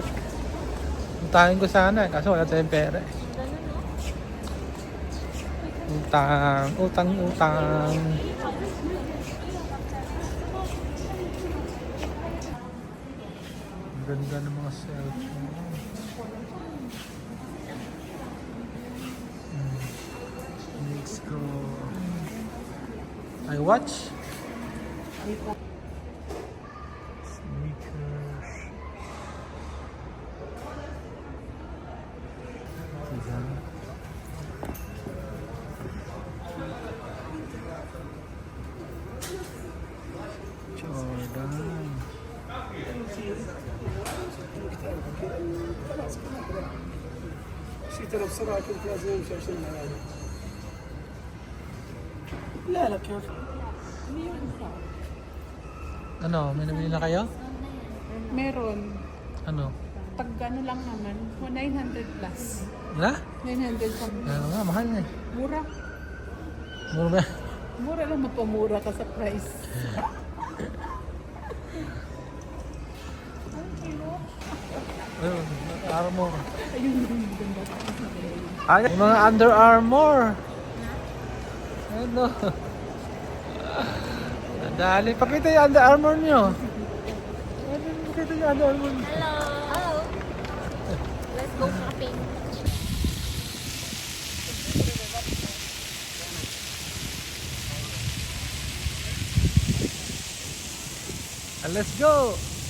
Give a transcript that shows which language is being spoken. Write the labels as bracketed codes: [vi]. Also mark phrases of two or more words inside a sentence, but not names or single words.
[tl] Utangin ko sana kaso wala tayong pera eh. Utang, utang, utang. Ang ganda ng mga cellphone. [en] Let's go. I watch. Sneakers. [tl] Diyan. Jordan. [ar] شي ترى بسرعة كنت لازم امشي عشان المعادن. لا لا كيف؟ [tl] Ano, may nabili na kayo? Meron. Ano? Pag ano lang naman, 900 plus. Wala? 900 something. Ano nga, mahal na eh. Mura. Mura ba? Mura lang, mapamura ka sa price. Ayun, Armour. Ayun yung ganda. Ay, yung mga Under Armour. Ano? Dali, pakita yung Under Armour nyo. Pakita yung Under Armour nyo. [en] Hello. Hello. Let's go shopping. Let's go!